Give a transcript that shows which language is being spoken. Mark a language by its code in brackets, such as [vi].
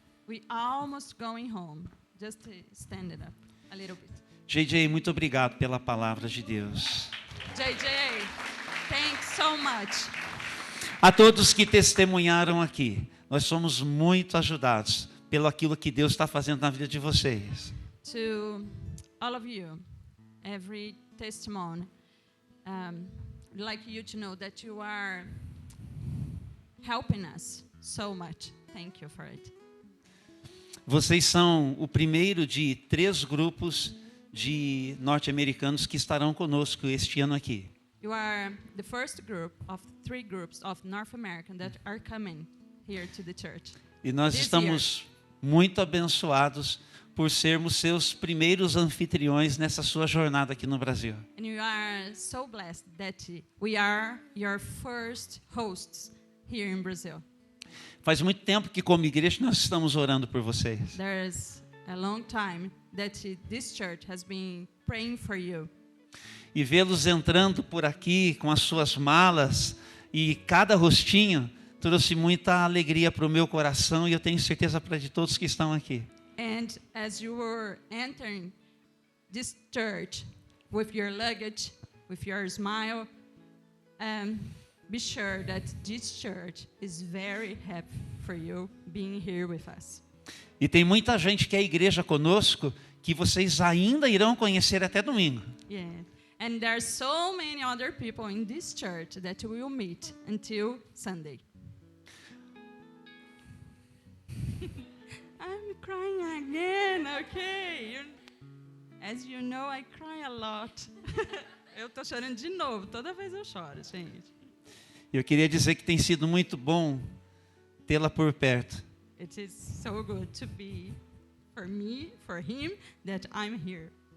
[en] We almost going home. Just stand it up a little bit. [pt] JJ, muito obrigado pela palavra de Deus. [en] JJ, thanks so much. [pt] A todos que testemunharam aqui, nós somos muito ajudados pelo aquilo que Deus está fazendo na vida de vocês. [en] To all of you, every testimony, we'd like you to know that you are helping us so much. Thank you for it. [pt] Vocês são o primeiro de 3 grupos de norte-americanos que estarão conosco este ano aqui. [en] You are the first group of 3 groups of North American that are coming here to the church. [pt] E nós estamos muito abençoados por sermos seus primeiros anfitriões nessa sua jornada aqui no Brasil. [en] And you are so blessed that we are your first hosts here in Brazil. [pt] Faz muito tempo que como igreja nós estamos orando por vocês. [en] There's a long time that this church has been praying for you. [pt] E vê-los entrando por aqui com as suas malas e cada rostinho trouxe muita alegria para o meu coração e eu tenho certeza para de todos que estão aqui. [en] And as you were entering this church with your luggage, with your smile, be sure that this church is very happy for you being here with us. [pt] E tem muita gente que é igreja conosco que vocês ainda irão conhecer até domingo. [en] Yeah. And there's so many other people in this church that we'll meet until Sunday. I'm crying again, okay? As you know, I cry a lot. [pt] Eu tô chorando de novo, toda vez eu choro, gente. Eu queria dizer que tem sido muito bom tê-la por perto. [en] It is so good to be for me, for him, that I'm here.